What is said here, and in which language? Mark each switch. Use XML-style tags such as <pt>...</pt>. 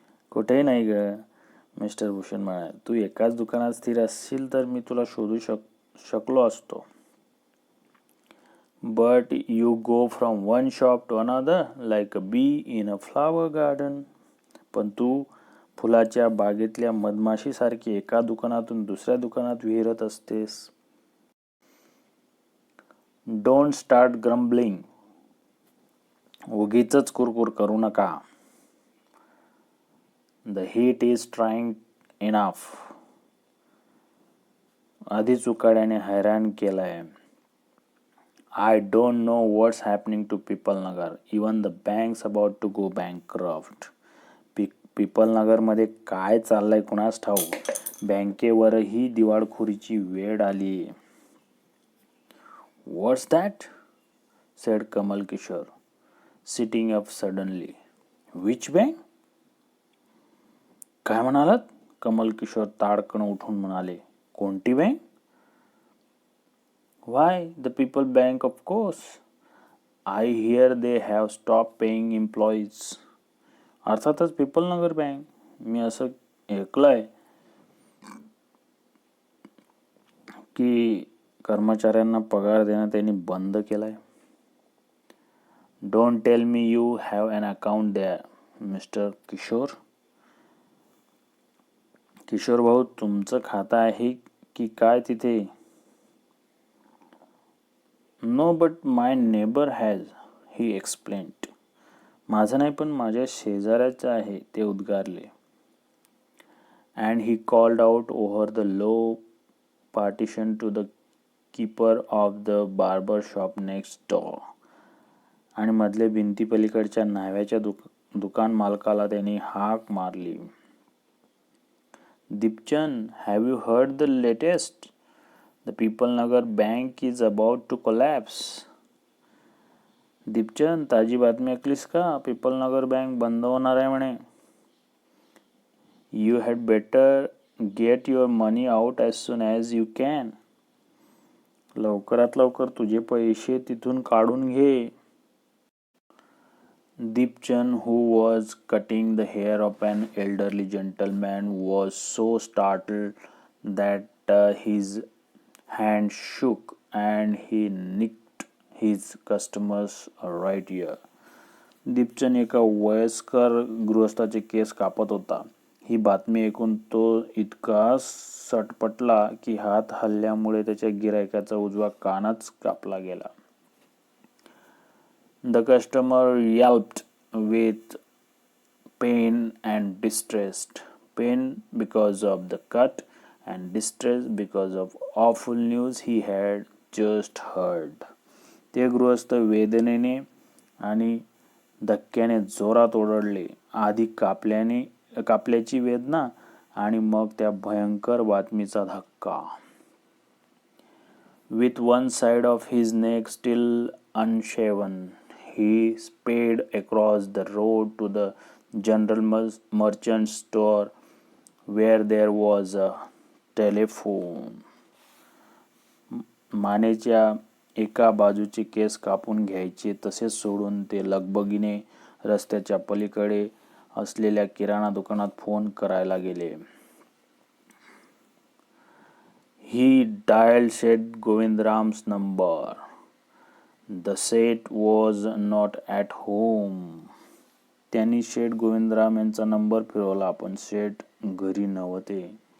<mr>"कुठेही नाही ग," मिस्टर भूषण म्हणाले. "तू एकाच दुकानात स्थिर असशील तर मी तुला शोधू शकलो असतो.</mr> <en>But you go from one shop to another like a bee in a flower garden."</en> <mr>पण तू फुलाच्या बागेतल्या मधमाशीसारखी एका दुकानातून दुसऱ्या दुकानात विहरत असतेस.</mr> <en>"Don't start grumbling."</en> <mr>उगीचच कुरकुर करू नका.</mr> <en>"The heat is trying enough."</en> <mr>आधीच उकाड्याने हैराण केलंय.</mr> <en>"I don't know what's happening to Pipalnagar. Even the bank's about to go bankrupt."</en> <mr>पिपलनगरमध्ये काय चाललंय कुणास ठाऊक. बँकेवरही दिवाळखोरीची वेळ आली.</mr> <en>"What's that?" said Kamal Kishore, sitting up suddenly. "Which bank?"</en> <mr>काय म्हणालात? कमल किशोर ताडकन उठून म्हणाले. "कोणती bank?"</mr> <en>"Why, the People Bank, of course. I hear they have stopped paying employees."</en> <mr>अर्थातच पिपलनगर बँक. मी असं ऐकलंय की कर्मचाऱ्यांना पगार देणं त्यांनी बंद केलाय.</mr> <en>Don't tell me you have an account there, Mr. Kishore.</en> <mr>Kishore भाऊ, तुमचं खातं आहे की काय तिथे?</mr> <en>No but my neighbour has, he explained.</en> <mr>माझं नाही पण माझ्या शेजाऱ्याचं आहे, ते उद्गारले.</mr> <en>And he called out over the low partition to the keeper of the barber shop next door.</en> <mr>आणि मधले भिंतीपलीकडच्या न्हाव्याच्या दुकान मालकाला त्यांनी हाक मारली.</mr> <en>Dipchand, have you heard the latest? The People Nagar Bank is about to collapse.</en> <mr>Deepchand, ताजी बातमी ऐकलीस का? पीपल नगर बँक बंद होणार आहे म्हणे.</mr> <en>You had better get your money out as soon as you can.</en> <mr>लवकरात लवकर तुझे पैसे तिथून काढून घे.</mr> <en>Dipchand, who was cutting the hair of an elderly gentleman, was so startled that his hand shook and he nicked his customer's right ear.</en> <mr>Deepchand एका वयस्कर गृहस्थाचे केस कापत होता. ही बातमी ऐकून तो इतका सटपटला की हात हल्ल्यामुळे त्याच्या गिरायकाचा उजवा कानच कापला गेला.</mr> <en>The customer yelped with pain and distress. Pain because of the cut and distress because of awful news he had just heard.</en> <mr>ते गृहस्थ वेदनेने आणि धक्क्याने जोरात ओरडले. आधी कापल्याची वेदना आणि मग त्या भयंकर बातमीचा धक्का.</mr> <en>With one side of his neck still unshaven, he sped across the road to the general merchant store where there was a telephone.</en> <mr>मानेच्या एका बाजूचे केस कापून घ्यायचे तसेच सोडून ते लगबगीने रस्त्याच्या पलीकडे असलेल्या किराणा दुकानात फोन करायला गेले.</mr> <en>He dialed Seth Govindram's number. The Seth was not at home.</en> <mr>त्यांनी शेठ गोविंदराम यांचा नंबर फिरवला पण शेठ घरी नव्हते.</mr>